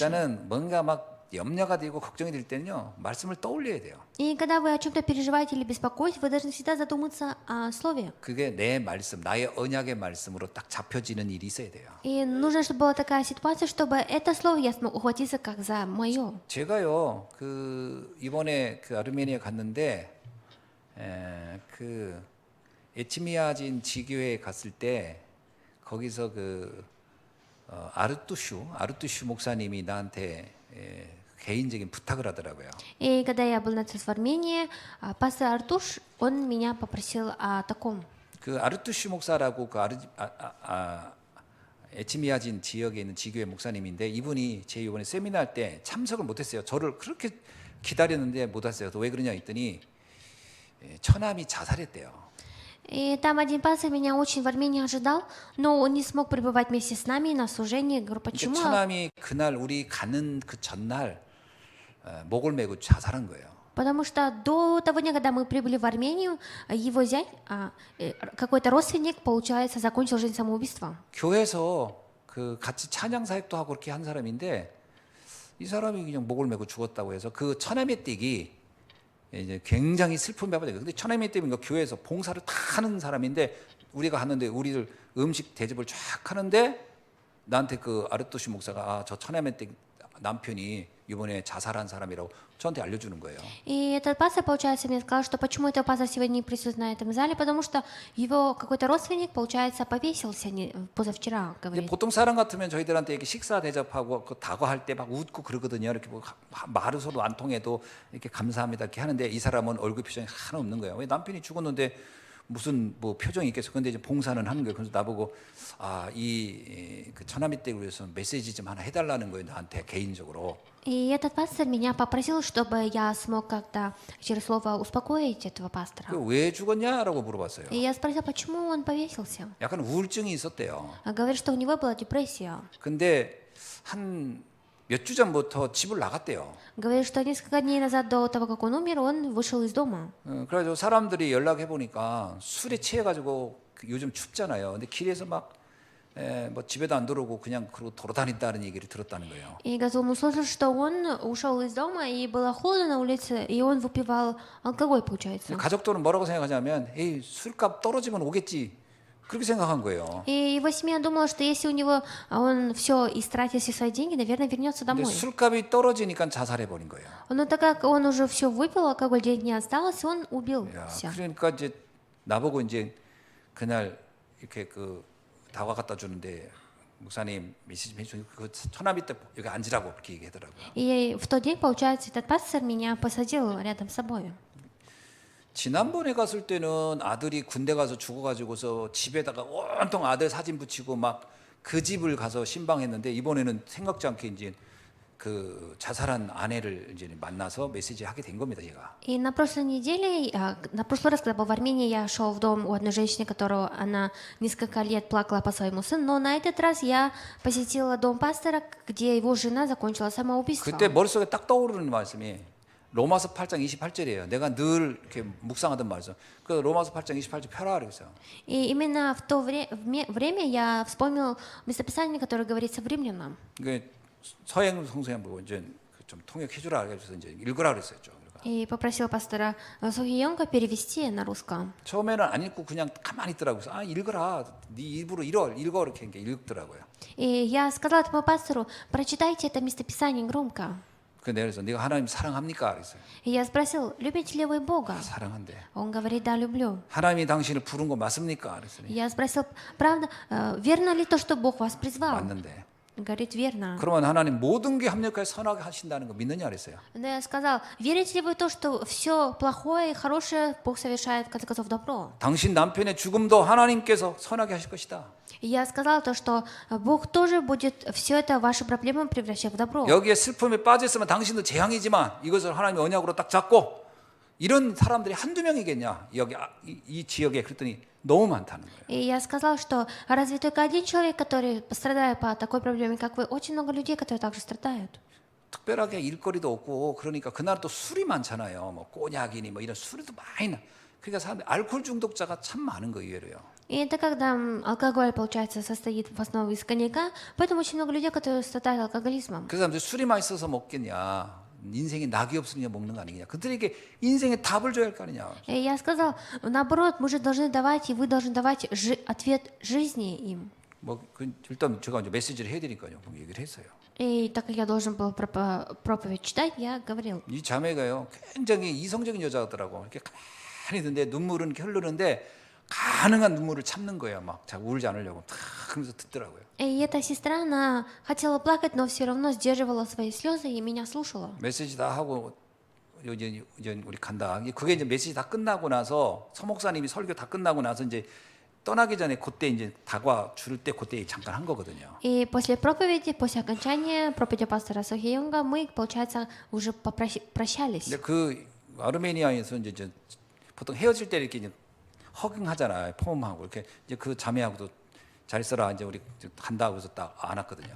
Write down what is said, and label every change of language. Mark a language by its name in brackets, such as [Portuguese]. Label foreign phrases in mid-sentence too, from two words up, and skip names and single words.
[Korean] 일단은 뭔가 막 염려가 되고 걱정이 될 때는요, 말씀을 떠올려야 돼요. [Russian] И когда вы о чем-то переживаете или беспокоитесь, вы должны всегда задуматься о слове. [Korean] 그게 내 말씀, 나의 언약의 말씀으로 딱 잡혀지는 일이 있어야 돼요. [Russian] И нужно, чтобы была такая ситуация, чтобы это слово я смог ухватиться как за мое. [Korean] 제가요, 그 이번에 그 아르메니아 갔는데 그 에치미아진 지교회에 갔을 때 거기서 그 아르투슈 목사님이 나한테 개인적인 부탁을 하더라고요. [Russian] И когда я был на трансформении, пастор Артуш, он меня попросил о таком. [Korean] 그 아르투슈 목사라고 그 에치미아진 지역에 있는 지교회 목사님인데 이분이 제 이번에 세미나 할 때 참석을 못했어요. 저를 그렇게 기다렸는데 못 왔어요. 왜 그러냐 했더니 처남이 자살했대요. [Russian] И там один пастор меня очень в Армении ожидал, но он не смог пребывать вместе с нами на служении. Говорю, почему? [Korean] 처남이 그날 우리 가는 그 전날 목을 메고 자살한 거예요. [Russian] Потому что до того дня, когда мы прибыли в Армению, его зять, какой-то родственник, получается, закончил жизнь самоубийством. [Korean] 교회에서 그 같이 찬양 사역도 하고 그렇게 한 사람인데 이 사람이 그냥 목을 메고 죽었다고 해서 그 처남의띠기 이제 굉장히 슬픔 배우죠. 근데 처남의띠가 교회에서 봉사를 다 하는 사람인데 우리가 갔는데 우리를 음식 대접을 쫙 하는데 나한테 그 아르토시 목사가 아, 저 처남의띠 남편이 이번에 자살한 사람이라고 저한테 알려주는 거예요. [Russian] И этот пастор, получается, мне сказал, что почему этот пастор сегодня не присутствует на этом зале, потому что его какой-то родственник, получается, повесился позавчера, [Korean] 근데 [Russian] говорит. [Korean] 보통 사람 같으면 저희들한테 이렇게 식사 대접하고 그 다과할 때 막 웃고 그러거든요. 이렇게 뭐 말을 서로 안 통해도 이렇게 감사합니다 이렇게 하는데 이 사람은 얼굴 표정이 하나 없는 거예요. 왜 남편이 죽었는데 무슨 뭐 표정이 있겠어? 근데 이제 봉사는 하는 거예요. 그래서 나보고 그 처남이 댁을 위해서 메시지 좀 하나 해달라는 거예요. 나한테 개인적으로. [Russian] И этот пастор меня попросил, чтобы я смог как-то через слово успокоить этого пастора. [Korean] 왜 죽었냐라고 물어봤어요. [Russian] И я спросил, почему он повесился. [Korean] 약간 우울증이 있었대요. [Russian] Говорит, что у него была депрессия. [Korean] 근데 한 몇 주 전부터 집을 나갔대요. [Russian] Говорит, что несколько дней назад, до того, как он умер, он вышел из дома. [Korean] 그래서 사람들이 연락해 보니까 술에 취해가지고 요즘 춥잖아요. 근데 길에서 막 뭐 집에도 안 들어오고 그냥 그러고 돌아다닌다는 얘기를 들었다는 거예요. [Russian] И он услышал, что он ушел из дома, и было холодно на улице, и он выпивал алкоголь, получается. [Korean] 가족들은 뭐라고 생각하냐면, 에이 술값 떨어지면 오겠지. 그렇게 생각한 거예요. [Russian] И его семья думала, что если у него он все истратил все свои деньги, наверное, вернется [Korean] 근데 [Russian] домой. [Korean] 술값이 떨어지니까 자살해 버린 거예요. [Russian] Но так как он уже все выпил, алкоголь, денег не осталось, он убился. [Korean] 그러니까 이제 나보고 이제 그날 이렇게 그 다과 갖다 주는데 목사님 메시지 해주고 그 처남이 때 여기 앉으라고 그렇게 얘기하더라고요. [Russian] И в тот день, получается, этот пастор меня посадил рядом с собой. [Korean] 지난번에 갔을 때는 아들이 군대 가서 죽어가지고서 집에다가 온통 아들 사진 붙이고 막 그 집을 가서 신방했는데 이번에는 생각지 않게 이제 그 자살한 아내를 이제 만나서 메시지 하게 된 겁니다, 제가. [Russian] И на прошлой неделе, на прошлый раз, когда был в Армении, я шел в дом у одной женщины, которую она несколько лет плакала по своему сыну, но на этот раз я посетила дом пастора, где его жена закончила самоубийство. [Korean] 그때 머릿속에 딱 떠오르는 말씀이 로마서 8장 28절이에요. 내가 늘 이렇게 묵상하던 말씀. 그 로마서 8장 28절 펴라 그랬어요. [Russian] И именно в то время я вспомнил местописание, которое говорится в Римлянам. [Korean] 그 서행 성수님 보고 이제 좀 통역해 주라 그래서 이제 읽으라 그랬어요. 좀. [Russian] И попросил пастора Сухиенко перевести на русском. [Korean] 처음에는 안 읽고 그냥 가만히 있더라고요. 그래서 읽어라. 네 입으로 읽어 이렇게 읽더라고요. [Russian] И я сказала этому пастору, прочитайте это местописание громко. [Korean] 그래서 네가 하나님 사랑합니까? 그랬어요. [Russian] И я спросил, любите ли вы Бога? [Korean] 사랑한대. [Russian] Он говорит, да, люблю. [Korean] 하나님이 당신을 부른 거 맞습니까? 그랬더니 [Russian] Я спросил, правда, верно ли то, что Бог вас призвал? [Korean] 맞는데. [Russian] Говорит, верно. [Korean] 그러면 하나님 모든 게 합력하여 선하게 하신다는 거 믿느냐 그랬어요. [Russian] Но я сказал, верите ли вы то, что все плохое и хорошее Бог совершает, в конце концов, добро? [Korean] 당신 남편의 죽음도 하나님께서 선하게 하실 것이다. [Russian] И я сказал то, что Бог тоже будет все это, ваши проблемы превращать в добро. [Korean] 여기에 슬픔에 빠져 있으면 당신도 재앙이지만 이것을 하나님의 언약으로 딱 잡고 이런 사람들이 한두 명이겠냐 여기 이 지역에 그랬더니 너무 많다는 거예요. [Russian] И я сказал, что разве только один человек, который страдает по такой проблеме, как вы, очень много людей, которые также страдают. [Korean] 특별하게 일거리도 없고 그러니까 그날 또 술이 많잖아요. 뭐 꼬냑이니 뭐 이런 술도 많이 나. 그러니까 사람들 알코올 중독자가 참 많은 거 의외로요. [Russian] И это когда алкоголь, получается, состоит в основе из коньяка, поэтому очень много людей, которые страдают алкоголизмом. [Korean] 그 사람들 술이 맛있어서 먹겠냐? 인생에 낙이 없으니까 먹는 거 아니냐? 그들에게 인생의 답을 줘야 할 거 아니냐? [Russian] И я сказал, наоборот, мы же должны давать, и вы должны давать ответ жизни им. [Korean] 뭐 일단 제가 이제 메시지를 해드리니까요. 얘기를 했어요. [Russian] И так как я должен был проповедь читать, я говорил. [Korean] 이 자매가요, 굉장히 이성적인 여자더라고. 이렇게 가만히 있는데 눈물은 이렇게 흐르는데 가능한 눈물을 참는 거예요. 막 자꾸 울지 않으려고 탁 하면서 듣더라고요. [Russian] И эта сестра, она хотела плакать, но все равно сдерживала свои слезы и меня слушала. [Korean] 메시지 다 하고 이제 우리 간다. 그게 이제 메시지 다 끝나고 나서 서목사님이 설교 다 끝나고 나서 이제 떠나기 전에 그때 이제 다과 줄 때 그때 잠깐 한 거거든요. [Russian] И после проповеди, после окончания проповеди пастора Сухиенга, мы, получается, уже прощались. [Korean] 근데 그 아르메니아에서 이제 보통 헤어질 때 이렇게 이제 허깅하잖아요. 폼하고 이렇게 이제 그 자매하고도 잘 써라 이제 우리 간다고 해서 딱 안았거든요.